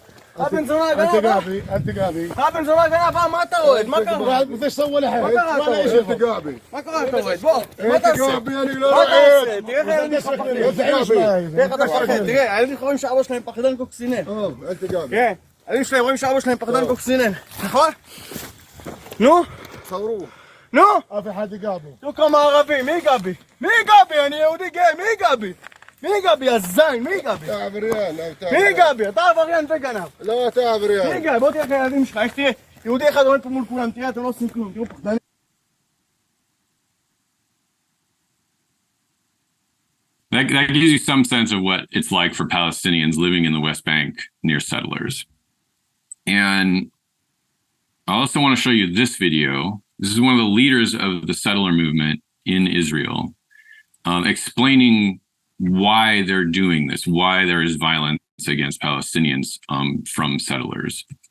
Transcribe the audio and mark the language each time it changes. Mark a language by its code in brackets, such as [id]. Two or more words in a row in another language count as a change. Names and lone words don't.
[he] בן זונה גנב. אל תיגע בי. בן זונה גנב, מה אתה רועד? מה קרה? [ar] بدي اسوي لها [he] מה קרה אתה רועד? [ar] ايش تقع بي [he] מה קרה אתה רועד? בוא, מה אתה עושה? [ar] انا لا [he] מה אתה עושה? תראה איך הילדים [ar] بدي [he] מפחדים. תראה איך אתה מפחד. תראה, הילדים רואים שאבא שלהם פחדן קוקסינל. אל תיגע בי. כן, הילדים שלהם רואים שאבא שלהם פחדן קוקסינל. נכון? נו? [ar] صوروه [he] נו? [ar] ما في حد يقع بي [he] תראו כמה ערבים, מי ייגע בי? מי ייגע בי? אני יהודי גאה, מי ייגע בי? מי ייגע בי? הזין, מי ייגע בי? אתה עבריין מי ייגע בי? אתה עבריין וגנב. לא אתה מי עבריין ייגע? בוא תראה את הילדים שלך, איך תראה, יהודי אחד עומד פה מול כולם, תראה, אתם לא עושים כלום, תראו פחדנים. [en] That gives you some sense of what it's like for Palestinians living in the West Bank near settlers. And I also want to show you this video. This is one of the leaders of the settler movement in Israel, explaining why they're doing this, why there is violence against Palestinians from settlers.